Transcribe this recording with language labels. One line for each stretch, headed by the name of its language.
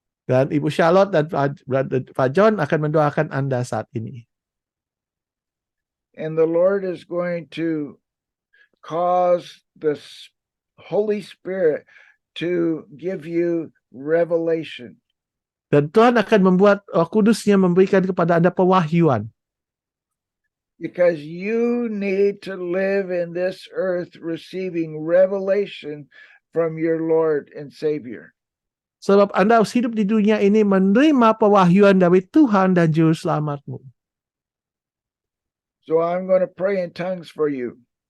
Indonesian: Dan Ibu Charlotte dan Pak John akan mendoakan Anda saat ini.
English: And the Lord is going to cause the Holy Spirit to give you revelation.
Indonesian: Dan Tuhan akan membuat Roh Kudusnya memberikan kepada Anda pewahyuan.
English: Because you need to live in this earth receiving revelation from your Lord and Savior.
Indonesian: Sebab Anda harus hidup di dunia ini menerima pewahyuan dari Tuhan dan Juru Selamatmu.
English: So I'm going to pray in tongues for you.